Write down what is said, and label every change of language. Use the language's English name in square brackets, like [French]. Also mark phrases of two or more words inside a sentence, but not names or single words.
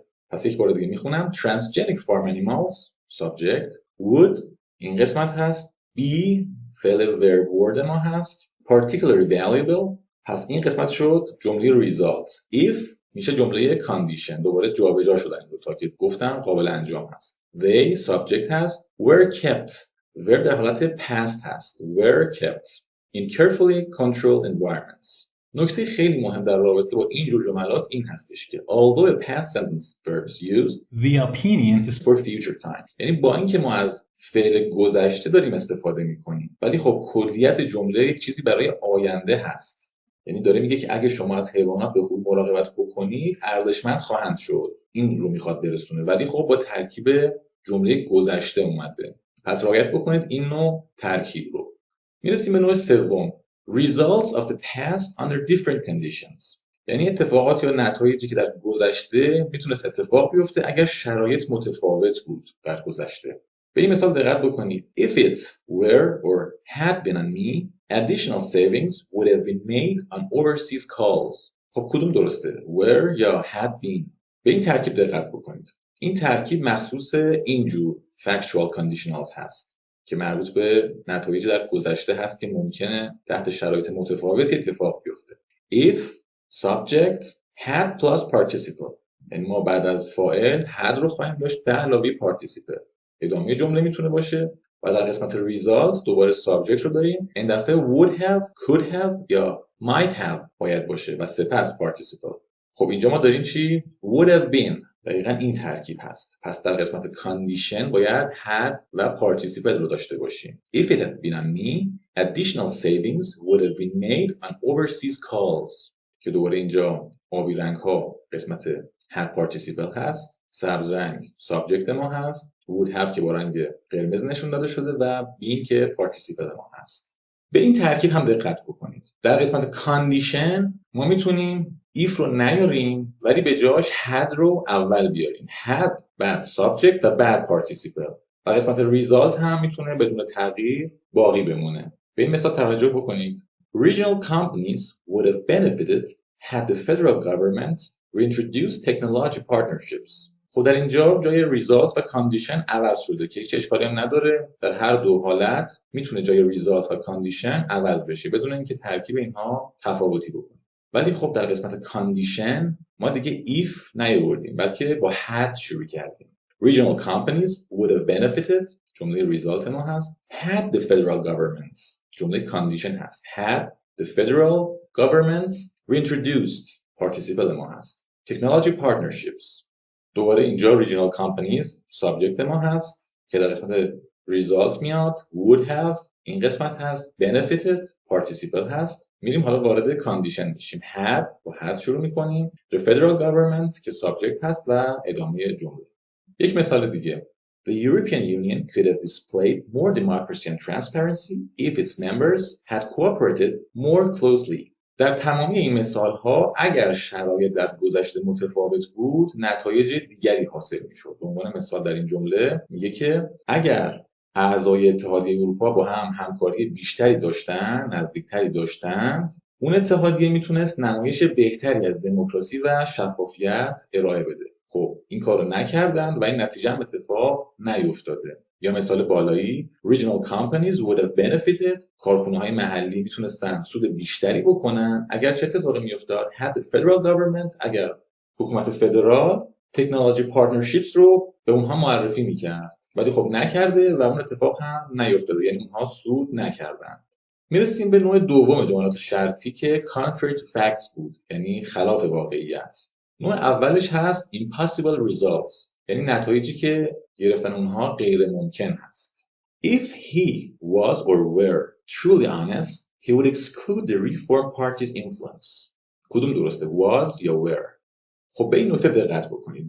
[Persian] پس یک بار دیگه میخونم [English] transgenic farm animals subject would [Persian] این قسمت هست be فعل [English] verb word [Persian] ما هست [English] particularly valuable [Persian] پس این قسمت شد جمله [English] results if [Persian] میشه جمله condition دوباره جابجا شدن این دو تا که گفتم قابل انجام هست [English] they subject [Persian] هست [English] were kept verb [Persian] در حالت past هست [English] were kept in carefully controlled environments. [Persian] نکته خیلی مهم در رابطه با این جور جملات این هستش که [English] although a past sentence verb is used The opinion is for future time [Persian] یعنی با اینکه ما از فعل گذشته داریم استفاده میکنیم ولی خب کلیت جمله یک چیزی برای آینده هست. یعنی داره میگه که اگه شما از حیوانات به خوب مراقبت بکنید ارزشمند خواهند شد. این رو میخواد برسونه ولی خب با ترکیب جمله گذشته اومده. پس رعایت بکنید این نوع ترکیب رو. میرسیم به نوع سوم [English] results of the past under different conditions [Persian] یعنی اتفاقات یا نتایجی که در گذشته میتونست اتفاق بیفته اگر شرایط متفاوت بود در گذشته. به این مثال دقت بکنید [English] if it were or had been on me additional savings would have been made on overseas calls. [Persian] خب کدوم درسته were یا [English] had been؟ [Persian] به این ترکیب دقت بکنید. این ترکیب مخصوص اینجور [English] factual conditionals [Persian] هست که مربوط به نتایج در گذشته هست که ممکنه تحت شرایط متفاوتی اتفاق بیفته. [English] if subject had plus participle [Persian] یعنی ما بعد از فاعل had رو خواهیم داشت به علاوه participle. ادامه جمله میتونه باشه و در قسمت result دوباره subject رو داریم. این دفعه [English] would have, could have [Persian] یا [English] might have [Persian] باید باشه و سپس participle. خب اینجا ما داریم چی؟ [English] would have been. [Persian] دقیقا این ترکیب هست. پس در قسمت condition باید had و participle رو داشته باشیم. [English] If it had been on me, additional savings would have been made on overseas calls. [Persian] که دوباره اینجا آبی رنگ ها قسمت [English] had participle [Persian] هست. سبز رنگ subject ما هست. [English] would have [Persian] که با رنگ قرمز نشون داده شده و been که participle ما هست. به این ترکیب هم دقت بکنید. در قسمت condition ما میتونیم if رو نیاریم ولی به جاش had رو اول بیاریم. had بعد subject و بعد participle. و قسمت result هم میتونه بدون تغییر باقی بمونه. به این مثال توجه بکنید. [English] Regional companies would have benefited had the federal government reintroduced technology partnerships. [Persian] خود در اینجا جای result و condition عوض شده که هیچ اشکالی هم نداره. در هر دو حالت میتونه جای result و condition عوض بشه بدون اینکه ترکیب اینها تفاوتی بکنه. ولی خب در قسمت condition ما دیگه if نیاوردیم بلکه با had شروع کردیم. [English] Regional companies would have benefited جمله result [Persian] ما هست [English] had the federal government جمله condition هست had the federal government reintroduced participle [Persian] ما هست. [English] Technology partnerships [Persian] دوباره اینجا [English] regional companies subject [Persian] ما هست که در قسمت result میاد [English] would have [Persian] این قسمت هست [English] benefited participle [Persian] هست. میریم حالا وارد condition میشیم had با had شروع میکنیم [English] the federal government [Persian] که subject هست و ادامه جمله. یک مثال دیگه [English] The European Union could have displayed more democracy and transparency if its members had cooperated more closely. [Persian] در تمامی این مثال‌ها اگر شرایط در گذشته متفاوت بود نتایج دیگری حاصل می‌شد. به عنوان مثال در این جمله میگه که اگر اعضای اتحادیه اروپا با هم همکاری بیشتری داشتن، نزدیکتری داشتند، اون اتحادیه میتونست نمایش بهتری از دموکراسی و شفافیت ارائه بده. خب این کارو نکردن و این نتیجه هم اتفاق نیفتاده. یا مثال بالایی [English] regional companies would have benefited، [Persian] کارخونه‌های محلی میتونستن سود بیشتری بکنن اگر چه اتفاقی میافتاد [English] had the federal government، [Persian] اگر حکومت فدرال [English] technology partnerships [Persian] رو به اونها معرفی میکرد، ولی خب نکرده و اون اتفاق هم نیفتاده، یعنی اونها سود نکردن. میرسیم به نوع دوم جملات شرطی که [English] contrary to facts [Persian] بود، یعنی خلاف واقعیت. نوع اولش هست [English] impossible results، [Persian] یعنی نتایجی که گرفتن اونها غیر ممکن هست. [English] If he was or were truly honest, he would exclude the reform party's influence. [Persian] کدوم درسته؟ was یا were؟ خب به این نکته دقت بکنید.